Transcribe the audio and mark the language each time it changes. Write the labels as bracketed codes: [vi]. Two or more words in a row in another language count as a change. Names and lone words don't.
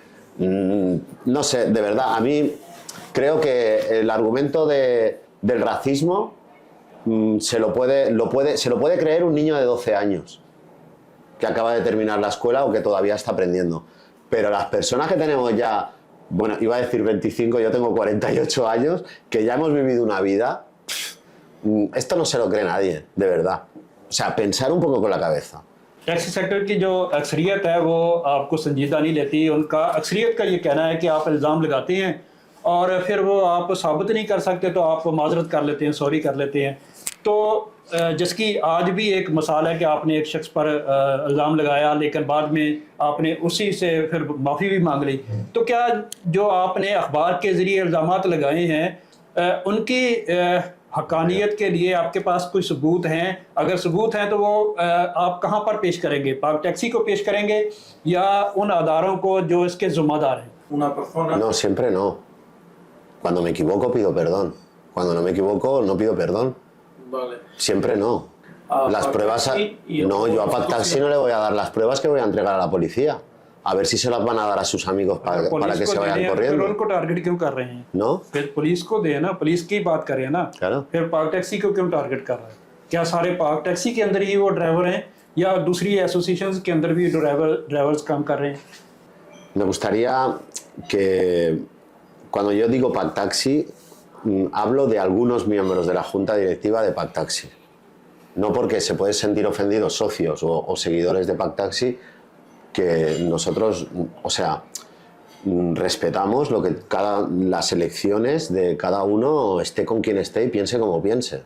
[es] No sé, de verdad, a mí creo que el argumento del racismo se lo puede creer un niño de 12 años que acaba de terminar la escuela o que todavía está aprendiendo. Pero las personas que tenemos ya, bueno, iba a decir 25, yo tengo 48 años, que ya hemos vivido una vida, esto no se lo cree nadie, de verdad. O sea, pensar un poco con la cabeza. [en] taxi sector [ur] کی جو اکثریت ہے وہ آپ کو سنجیدہ نہیں لیتی. ان کا اکثریت کا یہ کہنا ہے کہ آپ الزام لگاتے ہیں اور پھر وہ آپ ثابت نہیں کر سکتے تو آپ معذرت کر لیتے ہیں، سوری کر لیتے ہیں. تو جس کی آج بھی ایک مثال ہے کہ آپ نے ایک شخص پر الزام لگایا لیکن بعد میں آپ نے اسی سے پھر معافی بھی مانگ لی. تو کیا جو آپ نے اخبار کے ذریعے الزامات لگائے ہیں ان کی حقانیت کے لیے آپ کے پاس کوئی ثبوت ہیں? اگر ثبوت ہیں تو وہ آپ کہاں پر پیش کریں گے? پاک ٹیکسی کو پیش کریں گے یا ان اداروں کو جو اس کے ذمہ دار ہیں? [es] No, siempre no. Cuando me equivoco pido perdón. Cuando no me equivoco no pido perdón. Vale. Siempre no. Las pruebas... No, yo a Pac Taxi no le voy a dar las pruebas que voy a entregar a la policía. A ver si se las van a dar a sus amigos para que se vayan corriendo. [ur] ان کو ٹارگٹ کیوں کر رہے ہیں? [es] ¿No? [ur] پھر پولیس کو دے نا، پولیس کی بات کریں نا. [es] Claro. [ur] پھر پاک ٹیکسی کو کیوں ٹارگٹ کر رہا ہے؟ کیا سارے پاک ٹیکسی کے اندر ہی وہ ڈرائیور ہیں یا دوسری ایسوسی ایشنز کے اندر بھی ڈرائیورز کام کر رہے ہیں? [es] Me gustaría que cuando yo digo Pac Taxi hablo de algunos miembros de la junta directiva de Pac Taxi. No porque se pueden sentir ofendidos socios o seguidores de Pac Taxi, que nosotros, o sea, respetamos lo que las elecciones de cada uno esté con quien esté y piense como piense.